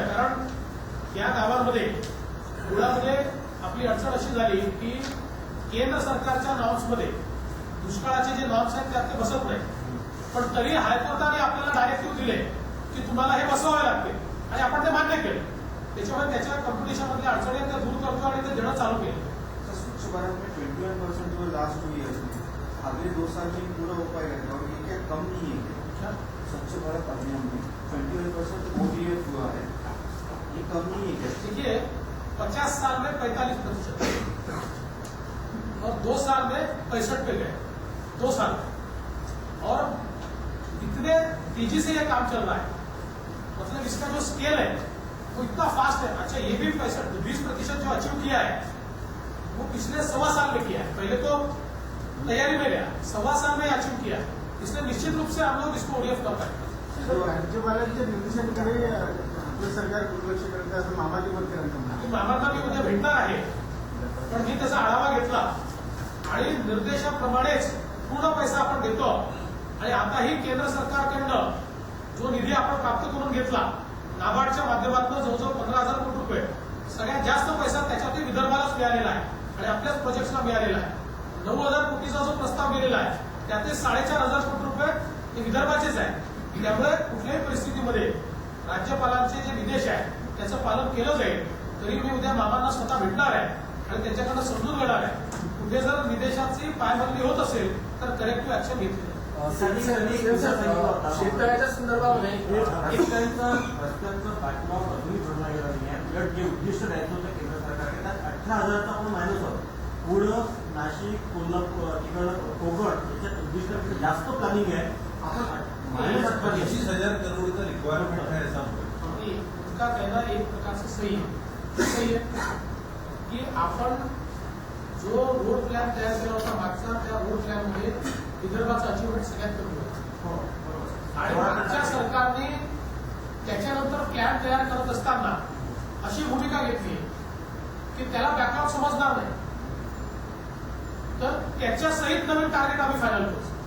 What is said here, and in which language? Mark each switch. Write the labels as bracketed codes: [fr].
[mr] कारण या गावांमध्ये मुळामध्ये आपली अडचण अशी झाली की केंद्र सरकारच्या नॉर्म्समध्ये दुष्काळाचे जे नॉर्म्स आहेत त्यात ते बसत नाही, पण तरी हायकोर्टाने आपल्याला डायरेक्टिव्ह दिले की तुम्हाला हे बसवावे लागते आणि आपण ते मान्य केलं. त्याच्यामुळे त्याच्या कॉम्पिटिशन मधल्या अडचणी त्या दूर करतो आणि ते देणं चालू केलं. [hi] स्वच्छ भारत में 21% जो लास्ट 2 ईयर्स में अगले 2 साल में पूरा हो पाएगा और ये क्या कम नहीं है क्या? स्वच्छ भारत अभियान में 21% ODF हुआ है, ये कम नहीं है क्या? देखिए 50 साल में 45% और 2 साल में 65 पे गए, 2 साल और इतने तेजी से ये काम चल रहा है. मतलब इसका जो स्केल है वो इतना फास्ट है. अच्छा ये भी 20% जो अचीव किया है वो पिछले 1.25 साल में किया है. पहले तो तैयारी में गया, 1.25 साल में अचीव किया, इसलिए निश्चित रूप से हम लोग इसको ओडीएफ कर पाएंगे. [mr] राज्यपालांच्या निर्देशांकडे आपलं सरकार दुर्लक्ष करतं असं मामाजी म्हणतात. मामांना मी उद्या भेटणार आहे, पण मी त्याचा आढावा घेतला आणि निर्देशाप्रमाणेच पूर्ण पैसा आपण देतो. आणि आताही केंद्र सरकारकडनं जो निधी आपण प्राप्त करून घेतला नाबार्डच्या माध्यमातून जवळजवळ 15,000 कोटी रुपये, सगळ्यात जास्त पैसा त्याच्यातही विदर्भालाच मिळालेला आहे आणि आपल्याच प्रोजेक्ट्सला मिळालेला आहे. 9,000 कोटीचा जो प्रस्ताव गेलेला आहे त्यातले 4,500 कोटी रुपये हे विदर्भाचेच आहे. त्यामुळे कुठल्याही परिस्थितीमध्ये राज्यपालांचे जे निर्देश आहेत त्याचं पालन केलं जाईल. तरी मी उद्या मामांना स्वतः भेटणार आहे आणि त्यांच्याकडनं समजून घेणार आहे. कुठे जर निर्देशांची पायबंदी होत असेल तर करेक्टिव्ह ऍक्शन घेतली. शेतकऱ्याच्या संदर्भामध्ये रस्त्यांचा बॅकलॉग अजूनही भरला गेला नाही आहे. उलट जे उद्दिष्ट द्यायचं होतं केंद्र सरकारने त्यात 18,000चा आपण मायनस होतो. पुढं नाशिक, कोल्हापूर, तिकडं कोकण याच्यात उद्दिष्टापेक्षा जास्त प्लॅनिंग आहे. आपण मायनस [hi] 25,000 करोडचा रिक्वायरमेंट है ऐसा उनका कहना एक प्रकार से सही है की [mr] आपण जो रोड प्लॅन तयार केला होता मागचा त्या रोड प्लॅन मध्ये विदर्भाचं अचिव्हमेंट सगळ्यात कमी होतं आणि मागच्या सरकारने त्याच्यानंतर प्लॅन तयार करत असताना अशी भूमिका घेतली की त्याला बॅकलॉग समजणार नाही, तर त्याच्या सहित नवीन टार्गेट आम्ही फायनल करू.